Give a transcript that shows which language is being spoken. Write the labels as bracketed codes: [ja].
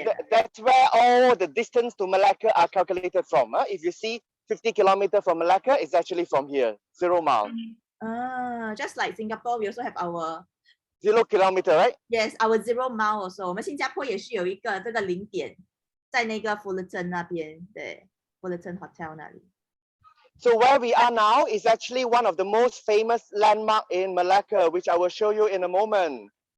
[en] That's where all the distance to Malacca are calculated from. If you see 50 kilometers from Malacca, it's actually from here, 0 mile. Just like Singapore, we also have our 0 kilometer, right? Yes, our 0 mile also. [zh] 我们新加坡也是有一个这个零点，在那个Fullerton那边，对 ，Fullerton Hotel 那里。 [en] So where we are now is actually one of the most famous landmark in Malacca, which I will show you in a moment.